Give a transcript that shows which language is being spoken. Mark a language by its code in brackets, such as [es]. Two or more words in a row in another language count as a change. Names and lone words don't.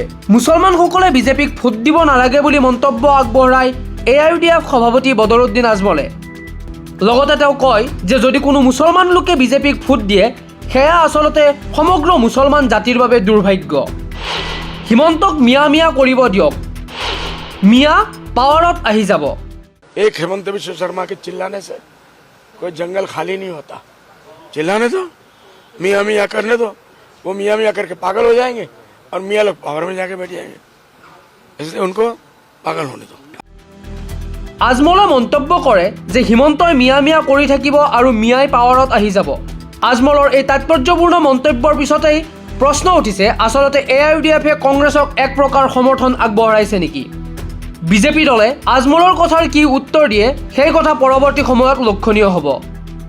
[as] মুছলমানসকলে বিজেপিক ভোট দিব নালাগে বুলি মন্তব্য আগবঢ়ায় AIUDF সভাপতি বদৰুদ্দিন আজমলে। লগতে তেওঁ কয় যে যদি কোনো মুছলমান লোকে বিজেপিক ভোট দিয়ে সেয়া আচলতে সমগ্ৰ মুছলমান জাতিৰ বাবে দুৰ্ভাগ্য। হিমন্তক মিয়া মিয়া কৰিব দিয়ক, মিয়া পাৱাৰত আহি যাব। [hi] एक हेमंत विश्व शर्मा के चिल्लाने से कोई जंगल खाली नहीं होता। चिल्लाने दो, मियाँ मियाँ करने दो, वो मियाँ मियाँ करके पागल हो जाएंगे और मियाँ लोग पावर में जाके बैठ जाएंगे, इसलिए उनको पागल होने दो। [as] আজমলে মন্তব্য কৰে যে হিমন্তই মিয়া মিয়া কৰি থাকিব আৰু মিয়াই পাৱাৰত আহি যাব। আজমলৰ এই তাৎপৰ্যপূৰ্ণ মন্তব্যৰ পিছতেই প্ৰশ্ন উঠিছে আচলতে AIUDFে কংগ্ৰেছক এক প্ৰকাৰ সমৰ্থন আগবঢ়াইছে নেকি? বিজেপি দলে আজমলৰ কথাৰ কি উত্তৰ দিয়ে সেই কথা পৰৱৰ্তী সময়ত লক্ষণীয় হ'ব।